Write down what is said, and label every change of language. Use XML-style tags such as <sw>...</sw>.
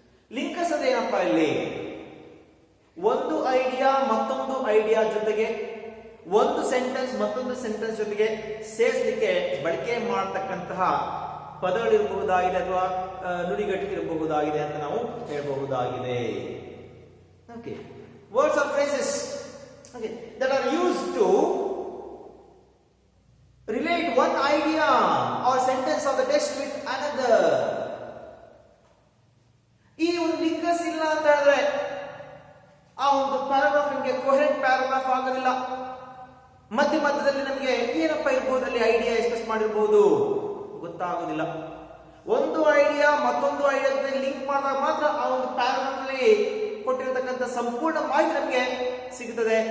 <kn>Linkers ಅಂದ್ರೆ ಏನಪ್ಪಾ ಇಲ್ಲಿ? ಒಂದು ಐಡಿಯಾ ಮತ್ತೊಂದು ಐಡಿಯಾ ಜೊತೆಗೆ, ಒಂದು ಸೆಂಟೆನ್ಸ್ ಮತ್ತೊಂದು ಸೆಂಟೆನ್ಸ್ ಜೊತೆಗೆ ಸೇರಿಸಲಿಕ್ಕೆ ಬಳಕೆ ಮಾಡತಕ್ಕಂತಹ ಪದಗಳಿರಬಹುದಾಗಿದೆ ಅಥವಾ ನುಡಿಗಟ್ಟಿರಬಹುದಾಗಿದೆ ಅಂತ ನಾವು ಹೇಳಬಹುದಾಗಿದೆ.</kn> <en>Okay, words are phrases that are used to relate one idea or sentence of the text with another.</en> <kn>ಈ ಒಂದು ಲಿಂಕರ್ಸ್ ಇಲ್ಲ ಅಂತ ಹೇಳಿದ್ರೆ ಆ ಒಂದು ಪ್ಯಾರಾಗ್ರಾಫ್ ನಿಮಗೆ ಕೊಹರೆಂಟ್ ಪ್ಯಾರಾಗ್ರಾಫ್ ಆಗೋದಿಲ್ಲ. ಮಧ್ಯದಲ್ಲಿ ನಮಗೆ ಏನಪ್ಪ ಇರ್ಬೋದು, ಅಲ್ಲಿ ಐಡಿಯಾ ಎಕ್ಸ್ಪ್ರೆಸ್ ಮಾಡಿರ್ಬೋದು, ಗೊತ್ತಾಗೋದಿಲ್ಲ. ಒಂದು ಐಡಿಯಾ ಮತ್ತೊಂದು ಐಡಿಯಾ ಜೊತೆ ಲಿಂಕ್ ಮಾಡಿದಾಗ ಮಾತ್ರ ಆ ಒಂದು ಪ್ಯಾರಾಗ್ರಾಫ್ ಅಲ್ಲಿ ಕೊಟ್ಟಿರತಕ್ಕಂಥ ಸಂಪೂರ್ಣ ಮಾಹಿತಿ ನಮಗೆ ಸಿಗುತ್ತದೆ.</kn>